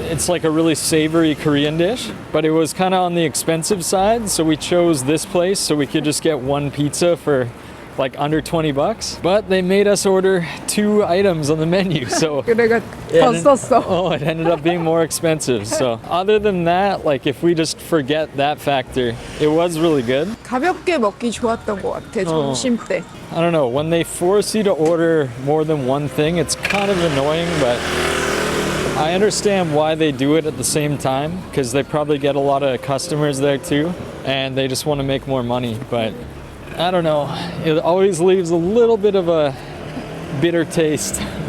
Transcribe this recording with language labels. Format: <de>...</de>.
<en>It's like a really savory Korean dish, but it was kind of on the expensive side, so we chose this place so we could just get one pizza for like under $20. But they made us order 2 items on the menu, so</en> <ko>그래가 더 썼어.</ko> <en>it ended up being more expensive. So other than that, like if we just forget that factor, it was really good.</en> <ko>가볍게 먹기 좋았던 것 같아, 점심 때.</ko> <en>I don't know, when they force you to order more than one thing, it's kind of annoying, but I understand why they do it at the same time, because they probably get a lot of customers there too, and they just want to make more money, but I don't know, it always leaves a little bit of a bitter taste.</en>